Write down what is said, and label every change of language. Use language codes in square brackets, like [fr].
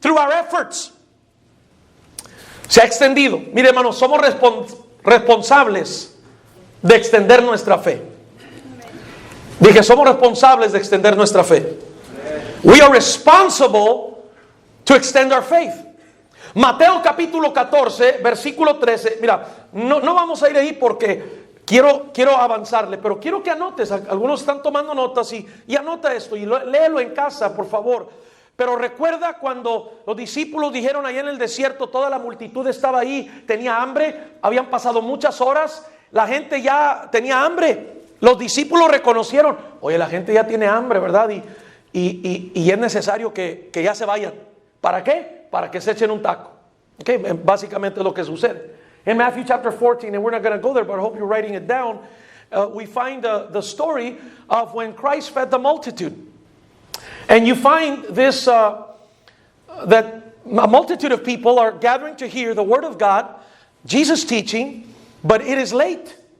[en] through our efforts. [es] Se ha extendido. Mire, hermanos, somos responsables de extender nuestra fe. Dije, somos responsables de extender nuestra fe. [en] We are responsible to extend our faith. [es] Mateo capítulo 14, versículo 13. Mira, no vamos a ir ahí porque quiero avanzarle, pero quiero que anotes. Algunos están tomando notas y anota esto y léelo en casa, por favor. Pero recuerda cuando los discípulos dijeron allá en el desierto, toda la multitud estaba ahí, tenía hambre, habían pasado muchas horas, la gente ya tenía hambre. Los discípulos reconocieron, oye, la gente ya tiene hambre, ¿verdad? Y es necesario que ya se vayan. ¿Para qué? Para que se echen un taco. Okay, básicamente es lo que sucede. [en] In Matthew chapter 14, and we're not going to go there, but I hope you're writing it down, we find the story of when Christ fed the multitude. And you find this, that a multitude of people are gathering to hear the word of God, Jesus teaching, but it is late.